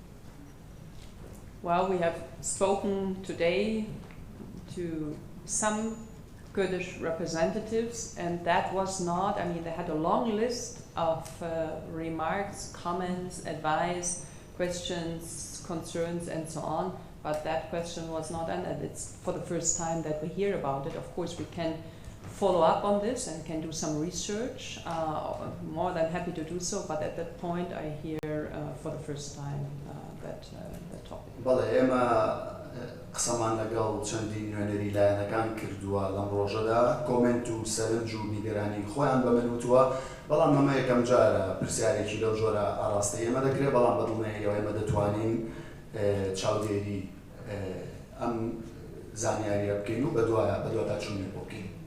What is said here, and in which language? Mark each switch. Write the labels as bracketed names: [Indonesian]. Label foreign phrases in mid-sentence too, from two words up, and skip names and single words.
[English] Well, we have spoken today to some Kurdish representatives, and that was not, I mean, they had a long list of remarks, comments, advice, questions, concerns, and so on, but that question was not ended. It's for the first time that we hear about it. Of course, we can follow up on this and can do some research. More than happy to do so, but at that point, I hear for the first time that topic. [Central Kurdish] بەڵێ ئێمە قسەمان لەگەڵ چەندین نوێنەری لایەنەکان کردووە لەم ڕۆژەدا کۆمنت و سەرنج و نیگەرانی خۆیان بە من وتووە بەڵام ئەمە یەکەم جارە پرسیارێکی لەو جۆرە ئاڕاستی ئێمە دەکرێت بەڵام بەدڵنیاییەوە ئێمە دەتوانین چاودێری ئەم زانیاریە بکەین و بەدواتر چوونێ بۆ بکەین.